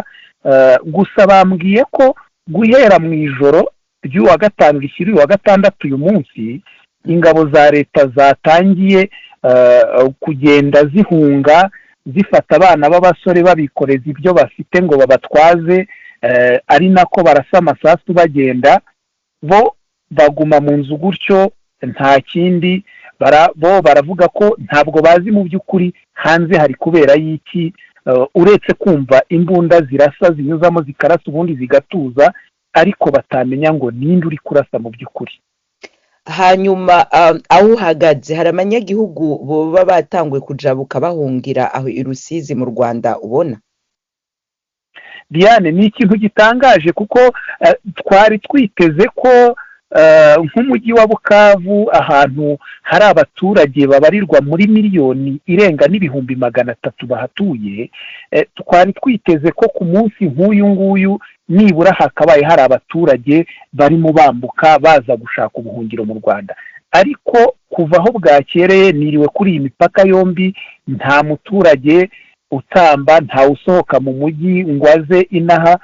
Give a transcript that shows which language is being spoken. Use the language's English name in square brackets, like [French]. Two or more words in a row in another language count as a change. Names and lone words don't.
[Kinyarwanda] Gusa bambwiye ko guhera mu ijoro ry'uwa gatanu rishyira uwa gatandatu uyu munsi ingabo za leta zatangiye kugenda zihunga zifata abana b'abasore babikoreza ibyo bafite ngo babatwaze, ari nako barasa amasasu bagenda, bo baguma mu nzu gutyo nta kindi. Bo baravuga ko ntabwo bazi mu by'ukuri hanze hari kubera y'iki, uretse kumva imbunda zirasa zinyuzamo zikarasa ubundi zigatuza, ariko batamenya ngo ninde uri kurasa mu by'ukuri. [Rundi] Hanyuma aho uhagaze hari abanyagihugu boba batanguye kujabuka bahungira aho i Rusizi mu Rwanda ubona? [Kinyarwanda] Diane, ni ikintu gitangaje kuko twari twiteze ko nk'umujyi wa Bukavu ahantu hari abaturage babarirwa muri miliyoni irenga n'ibihumbi 300 bahatuye, twari twiteze ko ku munsi nk'uyu nguyu nibura hakabaye hari abaturage barimo bambuka baza gushaka ubuhungiro mu Rwanda, ariko kuva aho bwakereye niriwe kuri iyi mipaka yombi nta muturage utamba, nta usohoka mu mujyi ngo aze inaha.